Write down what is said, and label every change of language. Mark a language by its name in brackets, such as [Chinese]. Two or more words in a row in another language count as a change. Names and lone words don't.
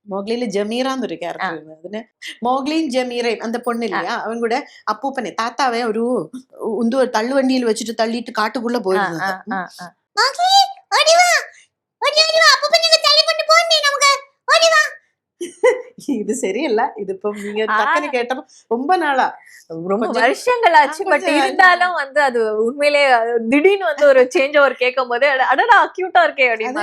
[Malayalam] മോഗ്ലിയില് ജമീറ എന്നൊരു ക്യാരക്ടർ ഉണ്ട്. അതിന് മോഗ്ലിയും ജമീറയും [Tamil] அந்த பொண்ணில்லையா [Malayalam] അവൻ കൂടെ അപ്പൂപ്പനെ താത്താവെ ഒരു ഉന്തു തള്ളുവണ്ടിയിൽ വെച്ചിട്ട് തള്ളിയിട്ട് കാട്ടുകുള്ള പോയിരുന്നത്. [Tamil] இது சரியில்ல. இது இப்போ நீங்க டக்குனு கேட்டப்ப ரொம்ப நாளா ரொம்ப வருஷங்கள் ஆச்சு. பட் இருந்தாலும் வந்து அது உண்மையிலே திடீர்னு வந்து ஒரு [English] change over [Tamil] கேட்கும் போது அடடா கியூட்டா இருக்கே அப்படின்னு